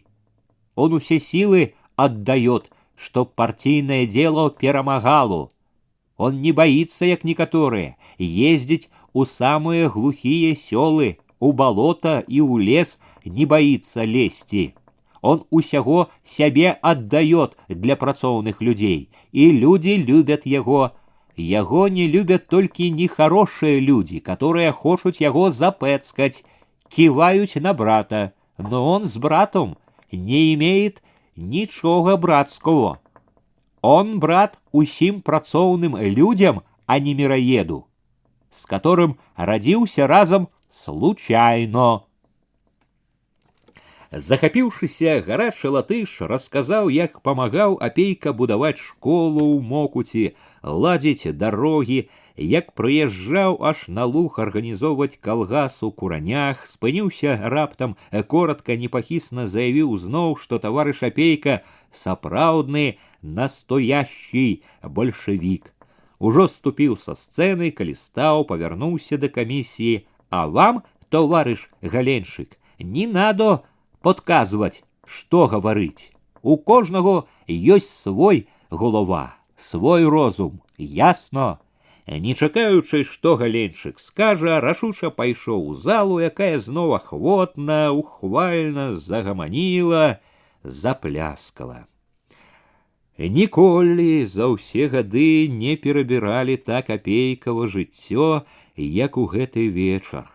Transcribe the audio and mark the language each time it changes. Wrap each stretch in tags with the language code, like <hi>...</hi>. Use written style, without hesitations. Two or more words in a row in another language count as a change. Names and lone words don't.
<ru>Он усе силы отдает, чтоб партийное дело перамагало. Он не боится, як некоторые, ездить у самые глухие селы, у болота и у лес не боится лезти. Он усяго сябе отдает для працоўных людей, и люди любят его. Яго не любят только нехорошие люди, которые хочут его запэцкать, кивают на брата, но он с братом не имеет ничего братского. Он брат усім працоўным людям, а не мироеду, с которым родился разом случайно».</ru> <be>Захапіўшыся, гарачы латыш расказаў, як памагаў Апейка будаваць школу ў Мокуці, ладзіць дарогі, як прыязджаў аж на луг арганізоўваць калгас у Куранях, спыніўся раптам, коротка, непахісна заявіў зноў, што таварыш Апейка сапраўдны,</be> <ru>настоящий большевик.</ru> <be>Ужо ступіў са сцэны, калі стаў, павярнуўся да камісіі.</be> <ru>«А вам, товарищ Галеншык, не надо подказывать, что говорить. У кожного есть свой голова, свой розум, ясно?»</ru> <be>Не чакаючы, што Галеншык скажа, рашуча пайшоў у залу, якая зноў ахвотна, ухвальна загаманіла, запляскала. Ніколі за ўсе гады не перабіралі так апейкава жыццё, як у гэты вечар.</be>